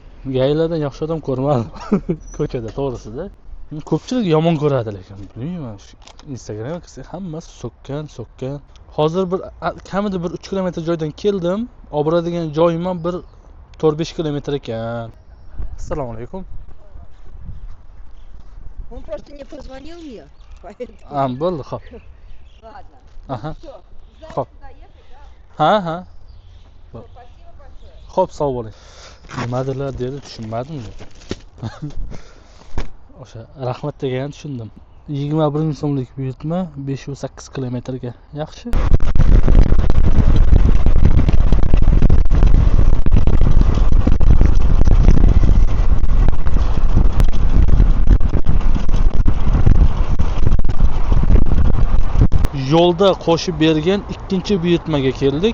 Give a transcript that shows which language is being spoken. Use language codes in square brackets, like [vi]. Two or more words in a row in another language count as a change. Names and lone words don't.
[uz] Gaylardan yaxshi odam ko'rmadim. Ko'chada to'g'risida. Ko'pchilik yomon ko'radi lekin bilmayman. Instagramga kirsak hammasi so'kkan. Hozir bir kamida bir 3 kilometr joydan keldim. Olib boradigan joyim ham bir 4-5 kilometr ekan. Assalomu alaykum. [ru] Он просто мне позвонил мне. [uz] Bo'ldi, xo'p. [ru] Ладно. Aha. Все. [uz] Xo'p. [ru] Доехать, да? [uz] Ha. [ru] Спасибо большое. [uz] Xo'p, sog' bo'ling. Nimadirlar dedi, tushunmadim. O'sha rahmat deganini tushundim. 21 ming so'mlik buyurtma 508 kilometrga. Yaxshi. Yo'lda qo'shib bergan ikkinchi buyurtmaga keldik.